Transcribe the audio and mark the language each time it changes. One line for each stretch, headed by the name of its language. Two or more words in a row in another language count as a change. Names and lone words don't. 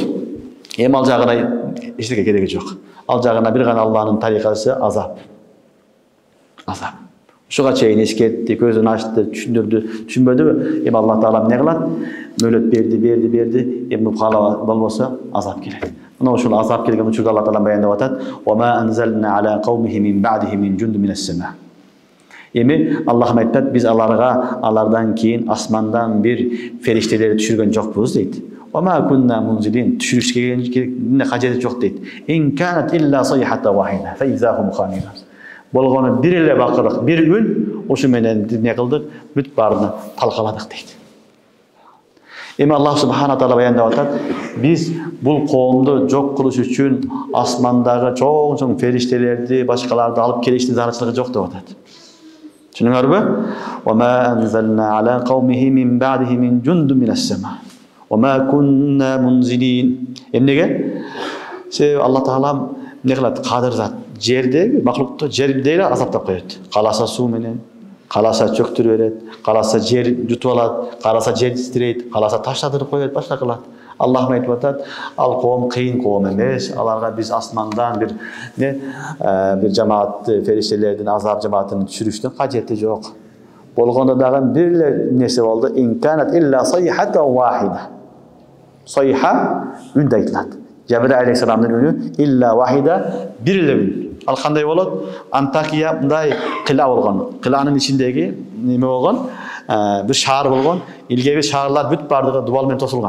Kyrgyz: Эми ал жагына эчтеке кереги жок. Ал жагына бир гана Алланын тарикасы азап. Азап. Ушуга чейин эскертти, көзүн ачты, түшүндүрдү, түшүнбөдүбү? Эми Аллах Таала эмне кылат? Мөлөт берди. Эми кала болбосо азап келет. Мына ушул азап келген учурда Аллах Таала баяндап атат:
Arabic: "وما أنزلنا على قومه من بعده من جند من السماء."
Kyrgyz: Эми Аллах айтат, биз алардан кийин асмандан бир фериштелерди түшүргөн жокпуз дейт.
Arabic: "وما كنا منزلين."
Kyrgyz: Түшүрүшкө кажети жок дейт.
Arabic: "إن كانت إلا صيحة واحدة فإذا هم خامدون."
Kyrgyz: Болгону бир эле бакырык, бир үн, ошо менен эмне кылдык? Бүт баарына талкаладык дейт. Эми Аллах Субхана Таала баяндап атат, биз бул коомду жок кылыш үчүн асмандагы чоң фериштелерди, башкаларды алып келиштин зарылчылыгы жок деп атат. Түшүнүңөрбү?
Arabic: "وما أنزلنا على قومه من بعده من جند من السماء. وما كنا منزلين."
Kyrgyz: Эмнеге? Себеби Аллах Таала эмне кылат? Кадыр зат. Жердеги маклукту жерде эле азаптап коет. Каласа суу менен, каласа чөктүрүп берет, каласа жер жутуп алат, каласа жер титирейт, каласа таштатырып коет, башка кылат. Аллах айтып атат, ал коом кыйын коом эмес, аларга биз асмандан бир жамаатты, фериштелердин азап жамаатын түшүрүштүн кажети жок. Болгондо дагы бир эле нерсе болду.
Arabic: "إن كانت إلا صيحة واحدة."
Kyrgyz: Сайха үн айтылат. Жабир алейхисаламдын үнү
Arabic: إلا واحدة,
Kyrgyz: бир эле үн. Ал кандай болот? Антакия мындай кыла болгон. Кыланын ичиндеги неме болгон? Бир шаар болгон. Илгеги шаарлар бүт бардыгы дубал менен тосулган.